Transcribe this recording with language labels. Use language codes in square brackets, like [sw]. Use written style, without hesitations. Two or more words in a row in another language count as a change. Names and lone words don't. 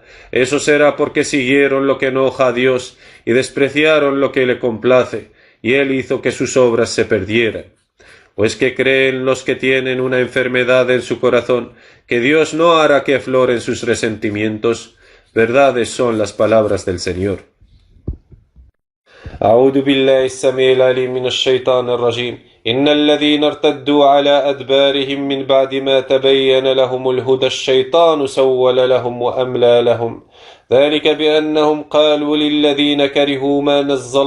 [es] Eso será porque siguieron lo que enoja a Dios y despreciaron lo que le complace, y Él hizo que sus obras se perdieran. Pues que creen los que tienen una enfermedad en su corazón, que Dios no hará que afloren sus resentimientos. Verdades son las palabras del Señor. [ar] أعوذ بالله السميع العليم من الشيطان الرجيم إن الذين ارتدوا على أدبارهم من بعد ما تبين لهم الهدى الشيطان سول لهم وأملى لهم ذلك بأنهم قالوا للذين كرهوا ما نزل